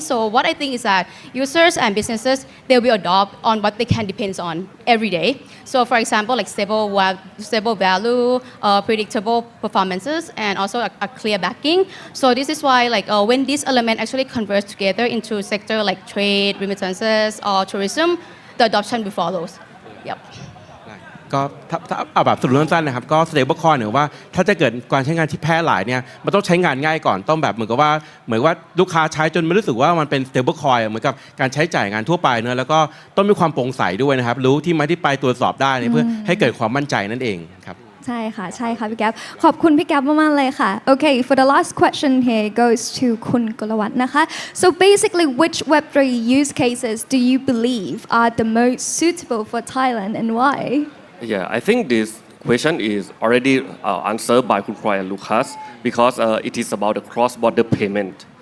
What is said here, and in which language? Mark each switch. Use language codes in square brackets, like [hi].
[en] So what I think is that users and businesses, they will adopt on what they can depend on every day. So for example, like stable value, predictable performances, and also a clear backing. So this is why like when these elements actually converge together into sector like trade, remittances, or tourism, the adoption will follow. Yep. [th] ก็ถ้าเอาแบบสรุปสั้นๆนะครับก็ stable coin เนี่ยว่าถ้าจะเกิดการใช้งานที่แพร่หลายเนี่ยมันต้องใช้งานง่ายก่อนต้องแบบเหมือนกับว่าลูกค้าใช้จนไม่รู้สึกว่ามันเป็น stable coin เหมือนกับการใช้จ่ายงานทั่วไปเนอะแล้วก็ต้องมีความโปร่งใสด้วยนะครับรู้ที่มาที่ไปตรวจสอบได้เพื่อให้เกิดความมั่นใจนั่นเองครับ ใช่ค่ะพี่แก๊ปขอบคุณพี่แก๊ปมากๆเลยค่ะ [en] Okay for the last question here goes to คุณกลวัฒน์นะคะ So basically which Web3 use cases do you believe are the most suitable for Thailand and why? Yeah, I think this question is already answered by Kun Ploy and Lucas because it is about the cross-border payment.